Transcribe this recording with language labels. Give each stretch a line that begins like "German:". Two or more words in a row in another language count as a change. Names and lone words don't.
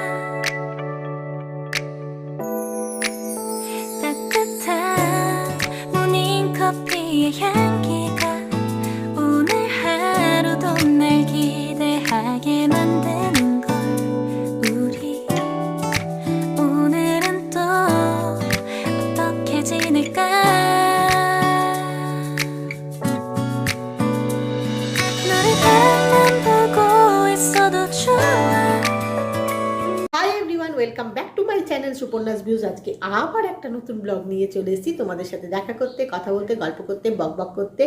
Korean: 따뜻한 모닝커피의 향기가 오늘 하루도 날 기대하게 만드는 걸. 우리 오늘은 또 어떻게 지낼까?
English: Hi everyone, welcome back to my channel Suparna's Views.
Bangla: আজকে আবার একটা নতুন ব্লগ নিয়ে চলে এসেছি তোমাদের সাথে দেখা করতে, কথা বলতে, গল্প করতে, বকবক করতে।